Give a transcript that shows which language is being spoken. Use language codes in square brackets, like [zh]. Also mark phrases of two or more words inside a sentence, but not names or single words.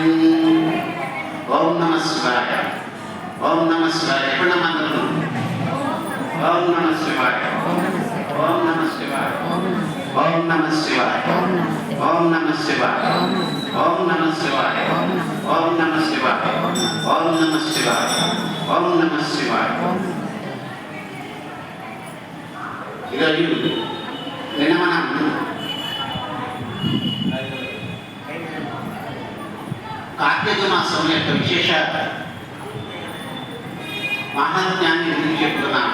[sa] ओम नमः शिवाय। ओम नमः शिवाय। प्रणमंगलम। ओम नमः शिवाय। ओम नमः शिवाय। ओम नमः शिवाय। ओम नमः शिवाय। ओम नमः शिवाय। ओम नमः शिवाय। ओम नमः शिवाय। ओम नमः शिवाय। [te] ఈరోజు నిన్న మనం కార్తీక మాసం యొక్క విశేష మహాత్మ్యాన్ని గురించి చెప్పుకున్నాం.